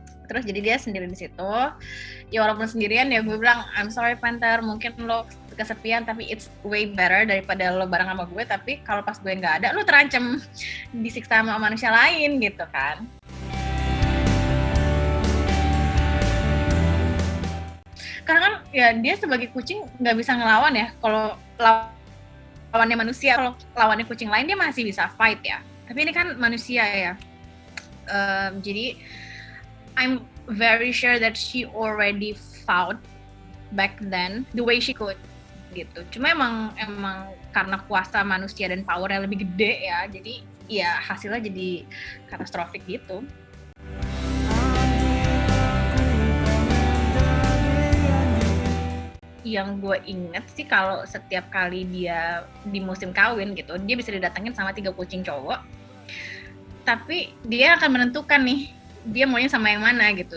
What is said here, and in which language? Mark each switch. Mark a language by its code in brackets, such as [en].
[id] Terus jadi dia sendiri di situ. Ya walaupun sendirian ya gue bilang [en] I'm sorry Panther, [id] mungkin lo kesepian tapi [en] it's way better [id] daripada lo bareng sama gue, tapi kalau pas gue nggak ada lo terancam disiksa sama manusia lain gitu kan. Karena kan ya dia sebagai kucing nggak bisa ngelawan ya. Kalau lawannya manusia, kalau lawannya kucing lain dia masih bisa fight ya. Tapi ini kan manusia ya. [en] Jadi I'm very sure that she already fought back then the way she could [id] gitu. Cuma emang karena kuasa manusia dan powernya lebih gede ya. Jadi ya hasilnya jadi katastrofik gitu. Yang gue inget sih kalau setiap kali dia di musim kawin gitu, dia bisa didatengin sama 3 kucing cowok, tapi dia akan menentukan nih dia maunya sama yang mana gitu.